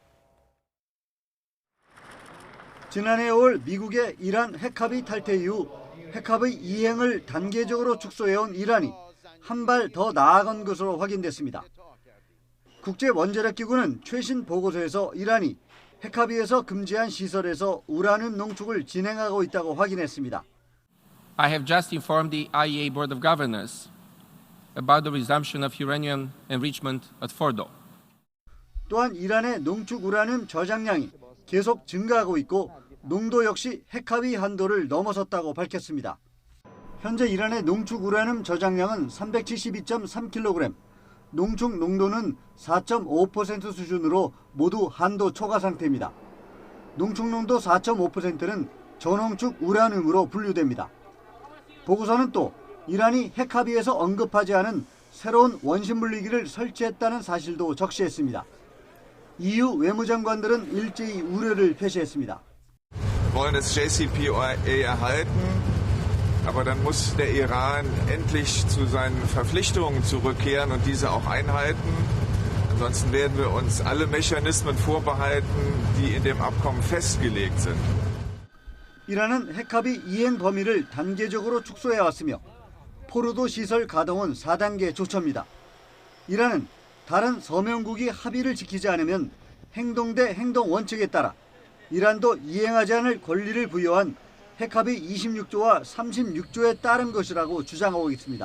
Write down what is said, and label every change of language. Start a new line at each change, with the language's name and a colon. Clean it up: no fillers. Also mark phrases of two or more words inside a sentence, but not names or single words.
Korean: 지난해 5월 미국의 이란 핵합의 탈퇴 이후 핵합의 이행을 단계적으로 축소해온 이란이 한 발 더 나아간 것으로 확인됐습니다. 국제원자력기구는 최신 보고서에서 이란이 핵합의에서 금지한 시설에서 우라늄 농축을 진행하고 있다고 확인했습니다.
English: I have just informed the IAEA Board of Governors about the resumption of uranium enrichment at Fordo.
Korean: 또한 이란의 농축 우라늄 저장량이 계속 증가하고 있고 농도 역시 핵합의 한도를 넘어섰다고 밝혔습니다. 현재 이란의 농축 우라늄 저장량은 372.3kg, 농축 농도는 4.5% 수준으로 모두 한도 초과 상태입니다. 농축 농도 4.5%는 저농축 우라늄으로 분류됩니다. 보고서는 또 이란이 핵합의에서 언급하지 않은 새로운 원심 분리기를 설치했다는 사실도 적시했습니다. EU 외무장관들은 일제히 우려를 표시했습니다.
German: wollen das JCPOA erhalten, aber dann muss der Iran endlich zu seinen Verpflichtungen zurückkehren und diese auch einhalten. Ansonsten werden wir uns alle Mechanismen vorbehalten, die in dem Abkommen festgelegt sind.
Korean: 이란은 핵합의 이행 범위를 단계적으로 축소해왔으며 포르도 시설 가동은 4단계 조처입니다. 이란은 다른 서명국이 합의를 지키지 않으면 행동 대 행동 원칙에 따라 이란도 이행하지 않을 권리를 부여한 핵합의 26조와 36조에 따른 것이라고 주장하고 있습니다.